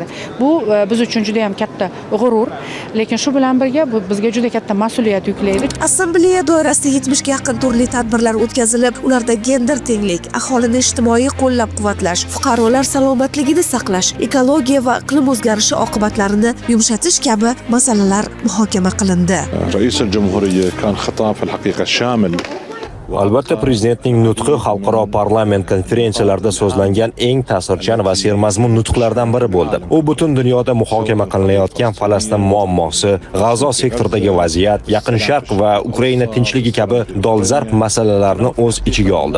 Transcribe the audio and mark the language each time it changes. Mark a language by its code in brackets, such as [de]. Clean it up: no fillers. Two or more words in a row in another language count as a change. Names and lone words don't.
[uz] Bu biz uchun juda ham katta g'urur, lekin shu bilan birga bu bizga juda katta mas'uliyat yuklaydi. Assambleya doirasida 70 ga yaqin turli tadbirlar o'tkazilib, ularda gender tenglik, aholini ijtimoiy qo'llab-quvvatlash, fuqarolar salomatligini saqlash, ekologiya va iqlim o'zgarishi oqibatlarini yumshatish kabi masalalar muhokama qilindi. [ar] رئيس الجمهورية كان خطاب في الحقيقة شامل. [uz] Albatta prezidentning nutqi xalqaro parlament konferensiyalarida so'zlangan eng ta'sirchan va sermazmun nutqlardan biri bo'ldi. U butun dunyoda muhokama qilinayotgan Falastin muammosi, G'azo sektoridagi vaziyat, Yaqin Sharq va Ukraina tinchligi kabi dolzarb masalalarni o'z ichiga oldi.